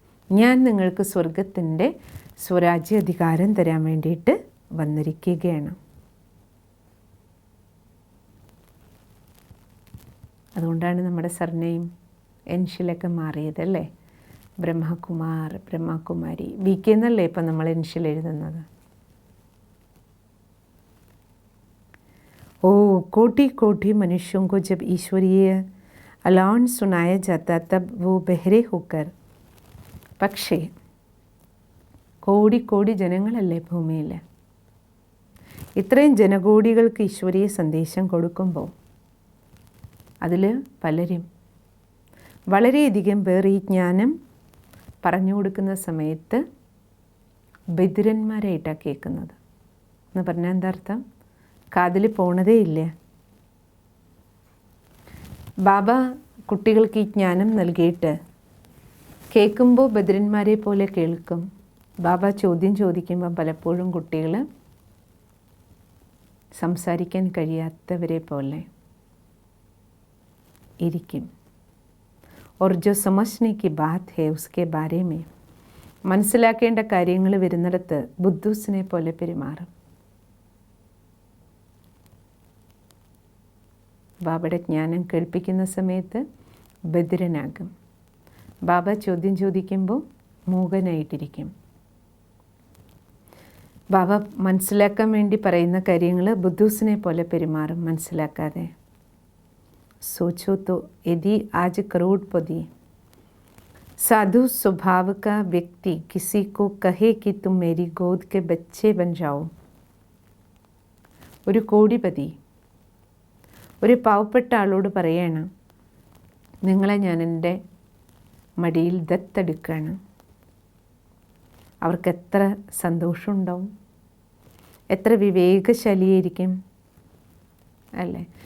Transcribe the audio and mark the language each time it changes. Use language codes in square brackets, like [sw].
[ml] ഞാൻ നിങ്ങൾക്ക് സ്വർഗത്തിൻ്റെ സ്വരാജ്യാധികാരം തരാൻ വേണ്ടിയിട്ട് വന്നിരിക്കുകയാണ്. അതുകൊണ്ടാണ് നമ്മുടെ surname എൻഷിലൊക്കെ മാറിയതല്ലേ. Brahmakumar, Brahma Kumari, B K എന്നല്ലേ ഇപ്പം നമ്മൾ എൻഷിൽ എഴുതുന്നത്. [hi] ओ कोटि कोटि मनुष्यों को जब ईश्वरीय अलाउन सुनाया जाता तब वो बहरे होकर. [ml] പക്ഷേ കോടി കോടി ജനങ്ങളല്ലേ ഭൂമിയിൽ. ഇത്രയും ജനകോടികൾക്ക് ഈശ്വരീയ സന്ദേശം കൊടുക്കുമ്പോൾ അതിൽ പലരും, വളരെയധികം പേർ ഈ ജ്ഞാനം പറഞ്ഞു കൊടുക്കുന്ന സമയത്ത് ബധിരന്മാരായിട്ടാണ് കേൾക്കുന്നത്. എന്ന് പറഞ്ഞാൽ എന്താ അർത്ഥം? കാതിൽ പോണതേ ഇല്ല. ബാബ കുട്ടികൾക്ക് ഈ ജ്ഞാനം നൽകിയിട്ട് കേൾക്കുമ്പോൾ ബധിരന്മാരെ പോലെ കേൾക്കും. ബാബ ചോദ്യം ചോദിക്കുമ്പോൾ പലപ്പോഴും കുട്ടികൾ സംസാരിക്കാൻ കഴിയാത്തവരെ പോലെ ഇരിക്കും. [hi] और जो समझने की बात है उसके बारे में [ml] മനസ്സിലാക്കേണ്ട കാര്യങ്ങൾ വരുന്നിടത്ത് ബുദ്ധൂസിനെ പോലെ പെരുമാറും. ബാബയുടെ ജ്ഞാനം കേൾപ്പിക്കുന്ന സമയത്ത് ബധിരനാകും. ബാബ ചോദ്യം ചോദിക്കുമ്പോൾ മൂകനായിട്ടിരിക്കും. ബാബ മനസ്സിലാക്കാൻ വേണ്ടി പറയുന്ന കാര്യങ്ങൾ ബുദ്ധൂസിനെ പോലെ പെരുമാറും മനസ്സിലാക്കാതെ. [hi] सोचो तो यदि आज करोड़पति साधु स्वभाव का व्यक्ति किसी को कहे कि तुम मेरी गोद के बच्चे बन जाओ. [ml] ഒരു കോടിപതി ഒരു പാവപ്പെട്ട ആളോട് പറയാണ്, നിങ്ങളെ ഞാൻ എൻ്റെ മടിയിൽ ദത്തെടുക്കുകയാണ്. അവർക്ക് എത്ര സന്തോഷമുണ്ടാവും, എത്ര വിവേകശാലിയായിരിക്കും അല്ലേ.